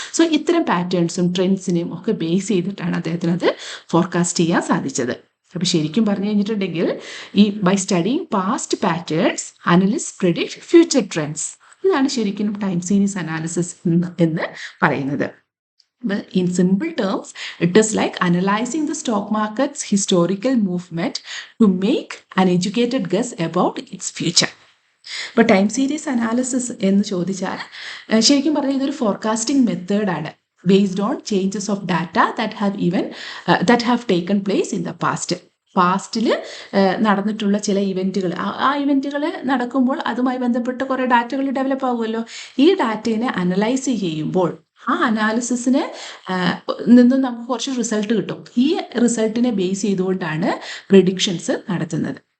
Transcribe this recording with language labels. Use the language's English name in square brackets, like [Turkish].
[Malayalam] So ഇത്തരം പാറ്റേൺസും ട്രെൻഡ്സിനെയും ഒക്കെ base ചെയ്തിട്ടാണ് അദ്ദേഹത്തിന് അത് ഫോർകാസ്റ്റ് ചെയ്യാൻ സാധിച്ചത്. അപ്പോൾ ശരിക്കും പറഞ്ഞു കഴിഞ്ഞിട്ടുണ്ടെങ്കിൽ ഈ [English] By studying past patterns analyst predict future trends. [Malayalam] ഇതാണ് ശരിക്കും ടൈം സീരീസ് അനാലിസിസ് എന്ന് പറയുന്നത്. [English] In simple terms, it is like analyzing the stock market's historical movement to make an educated guess about its future. [Malayalam] ഇപ്പോൾ time series analysis എന്ന് ചോദിച്ചാൽ ശരിക്കും പറഞ്ഞാൽ ഇതൊരു ഫോർകാസ്റ്റിംഗ് മെത്തേഡാണ്, [English] based on changes of data that have taken place in the past. [Malayalam] പാസ്റ്റിൽ നടന്നിട്ടുള്ള ചില ഇവൻറ്റുകൾ, ആ ഇവൻറ്റുകൾ നടക്കുമ്പോൾ അതുമായി ബന്ധപ്പെട്ട് കുറേ ഡാറ്റകൾ ഡെവലപ്പ് ആകുമല്ലോ. ഈ ഡാറ്റയെ അനലൈസ് ചെയ്യുമ്പോൾ ആ അനാലിസിസിന് നിന്നും നമുക്ക് കുറച്ച് റിസൾട്ട് കിട്ടും. ഈ റിസൾട്ടിനെ ബേസ് ചെയ്തുകൊണ്ടാണ് പ്രെഡിക്ഷൻസ് നടത്തുന്നത്.